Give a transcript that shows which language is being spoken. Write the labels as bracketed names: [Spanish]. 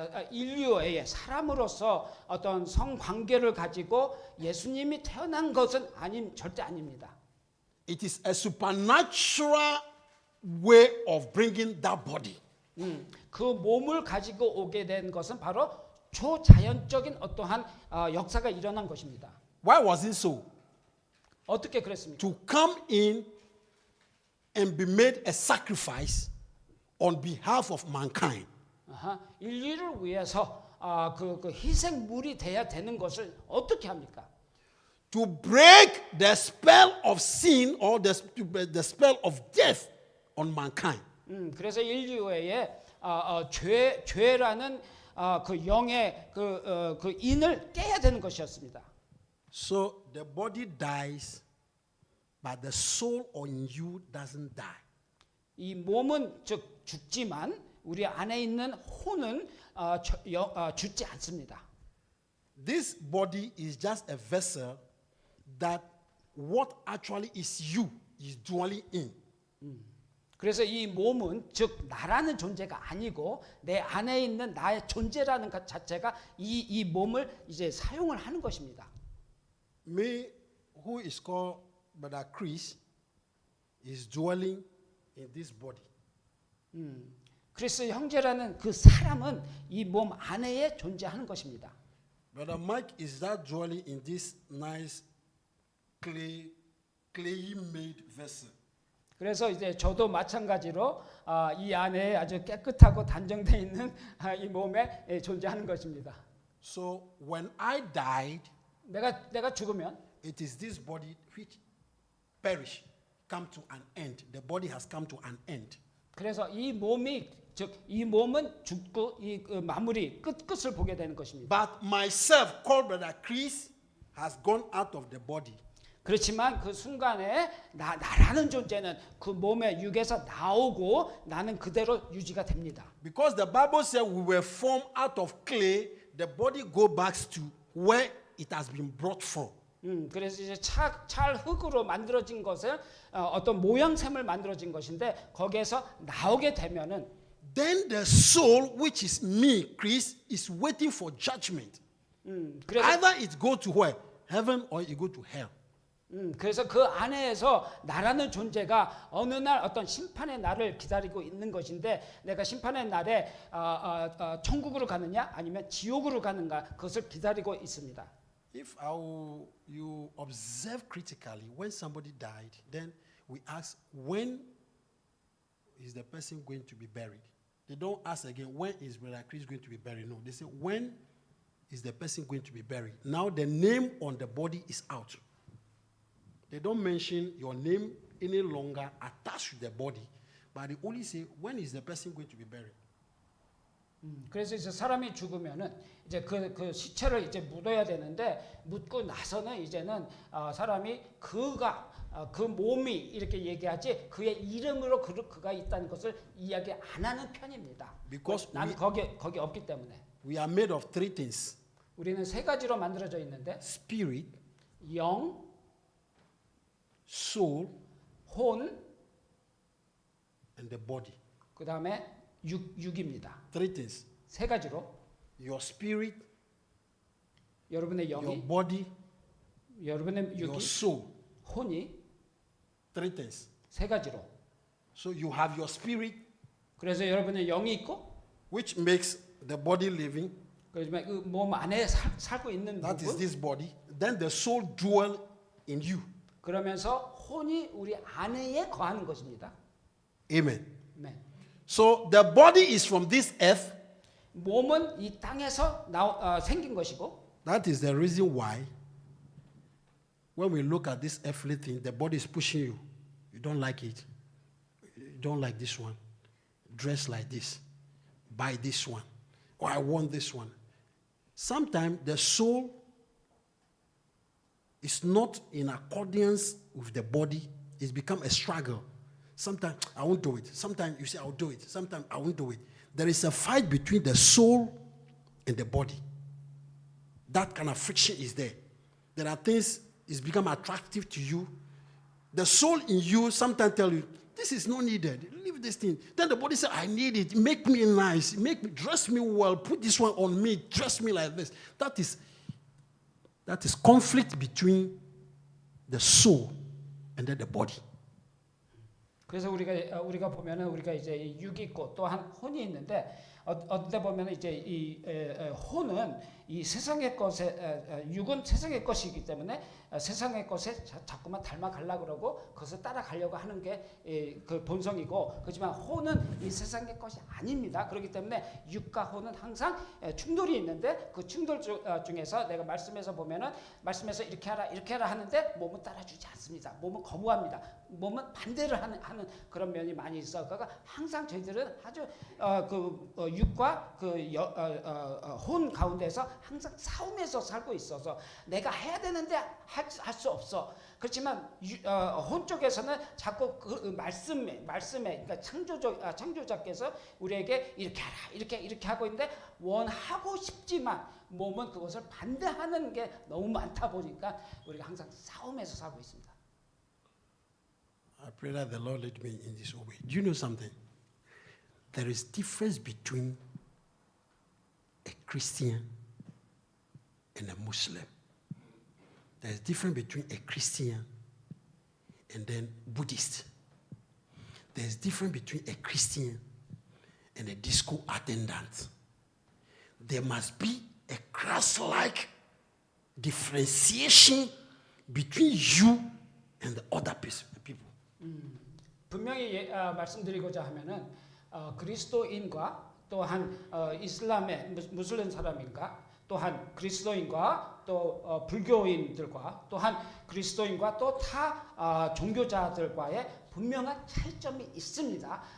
[Korean] 인류의 사람으로서 어떤 성관계를 가지고 예수님이 태어난 것은 절대 아닙니다. [English] It is a supernatural way of bringing that body. [Korean] 그 몸을 가지고 오게 된 것은 바로 초자연적인 어떠한 역사가 일어난 것입니다. [English] Why was it so? [Korean] 어떻게 그랬습니까? [English] To come in and be made a sacrifice on behalf of mankind. [Korean] 인류를 위해서 그 희생물이 돼야 되는 것을 어떻게 합니까? [English] To break the spell of sin or the spell of death on mankind. [Korean] 그래서 인류의 죄라는 그 영의 그 인을 깨야 되는 것이었습니다. [English] So the body dies, but the soul on you doesn't die. [Korean] 이 몸은 즉 죽지만 우리 안에 있는 혼은 죽지 않습니다. [English] This body is just a vessel that what actually is you is dwelling in. [Korean] 그래서 이 몸은 즉 나라는 존재가 아니고 내 안에 있는 나의 존재라는 것 자체가 이 몸을 이제 사용을 하는 것입니다. [English] Me, who is called Brother Chris, is dwelling in this body. [Korean] 그리스 형제라는 그 사람은 이 몸 안에 존재하는 것입니다. [English] Brother Mike is that dwelling in this nice clay made vessel. [Korean] 그래서 이제 저도 마찬가지로 이 안에 아주 깨끗하고 단정되어 있는 이 몸에 존재하는 것입니다. [English] So when I died, [Korean] 내가 죽으면 [English] it is this body which perish, come to an end. The body has come to an end. [Korean] 그래서 이 몸이 즉 이 몸은 죽고 이 마무리 끝을 보게 되는 것입니다. [English] But myself, called Brother Chris, has gone out of the body. [Korean] 그렇지만 그 순간에 나라는 존재는 그 몸의 육에서 나오고 나는 그대로 유지가 됩니다. [English] Because the Bible said we were formed out of clay, the body go back to where it has been brought from. [Korean] 그래서 이제 찰 흙으로 만들어진 것을 어떤 모양샘을 만들어진 것인데 거기에서 나오게 되면은 [English] Then the soul, which is me, Chris, is waiting for judgment. [Korean] 그래서 [English] Either it go to where? Heaven or it go to hell. [Korean] 그래서 그 안에서 나라는 존재가 어느 날 어떤 심판의 날을 기다리고 있는 것인데 내가 심판의 날에 천국으로 가느냐 아니면 지옥으로 가는가 그것을 기다리고 있습니다. [English] If you observe critically, when somebody died, then we ask, when is the person going to be buried? They don't ask again, when is Brother Chris going to be buried? No, they say, when is the person going to be buried? Now the name on the body is out. They don't mention your name any longer attached to the body, but they only say, when is the person going to be buried? [Korean] 그래서 이제 사람이 죽으면은 이제 그 시체를 이제 묻어야 되는데 묻고 나서는 이제는 사람이 그 몸이 이렇게 얘기하지 그의 이름으로 그가 있다는 것을 이야기 안 하는 편입니다. [English] Because [Korean] 나는 거기 없기 때문에. [English] we are made of three things: [Korean] 우리는 세 가지로 만들어져 있는데 [English] spirit, [Korean] 영, [English] soul, [Korean] 혼, [English] and the body. [Korean] 그 다음에 육입니다. [English] Three things: [Korean] 세 가지로 [English] your spirit, [Korean] 여러분의 [English] your [Korean] 영이, [English] body, [Korean] 여러분의 [English] your [Korean] 육이, [English] soul. [Korean] 혼이 [English] Three things. [Korean] 세 가지로. [English] So you have your spirit, [Korean] 그래서 여러분의 영이 있고, [English] which makes the body living. [Korean] 그러지만 그 몸 안에 살고 있는 [English] That is [Korean] 부분. [English] this body. Then the soul dwell in you. [Korean] 그러면서 혼이 우리 안에 거하는 것입니다. [English] Amen. [Korean] 네. [English] So the body is from this earth. [Korean] 몸은 이 땅에서 생긴 것이고. [English] That is the reason why when we look at this earthly thing, the body is pushing you. You don't like it. You don't like this one. Dress like this. Buy this one. Or I want this one. Sometimes the soul is not in accordance with the body. It's become a struggle. Sometimes I won't do it. Sometimes you say I'll do it. Sometimes I won't do it. There is a fight between the soul and the body. That kind of friction is there. There are things it's become attractive to you. The soul in you sometimes tell you, this is not needed. Leave this thing. Then the body says, I need it. Make me nice. Dress me well. Put this one on me. Dress me like this. That is conflict between the soul and then the body. [Korean] 그래서 우리가 보면은 우리가 이제 육이 있고 또한 혼이 있는데 어때 보면은 이제 이 혼은 이 세상의 것에 육은 세상의 것이기 때문에 세상의 것에 자꾸만 닮아가려고 그러고 그것을 따라가려고 하는 게 그 본성이고 그렇지만 혼은 이 세상의 것이 아닙니다. 그렇기 때문에 육과 혼은 항상 충돌이 있는데 그 충돌 중에서 내가 말씀에서 보면은 말씀에서 이렇게 하라 하는데 몸은 따라주지 않습니다. 몸은 거부합니다. 몸은 반대를 하는 그런 면이 많이 있어. 그러니까 항상 저희들은 아주 육과 혼 가운데서 항상 싸움에서 살고 있어서 내가 해야 되는데 할 수 없어. 그렇지만 혼 쪽에서는 자꾸 그 말씀에 그러니까 창조자께서 우리에게 이렇게 하라 이렇게 하고 있는데 원하고 싶지만 몸은 그것을 반대하는 게 너무 많다 보니까 우리가 항상 싸움에서 살고 있습니다. [English] I pray that the Lord lead me in this way. Do you know something? There is difference between a Christian and a Muslim. There is difference between a Christian and then Buddhist. There is difference between a Christian and a disco attendant. There must be a Christ-like differentiation between you and the other people. [Korean] 분명히 말씀드리고자 하면은 그리스도인과 또한 이슬람의 무슬림 사람인가 또한 그리스도인과 또 불교인들과 또한 그리스도인과 또 타 종교자들과의 분명한 차이점이 있습니다.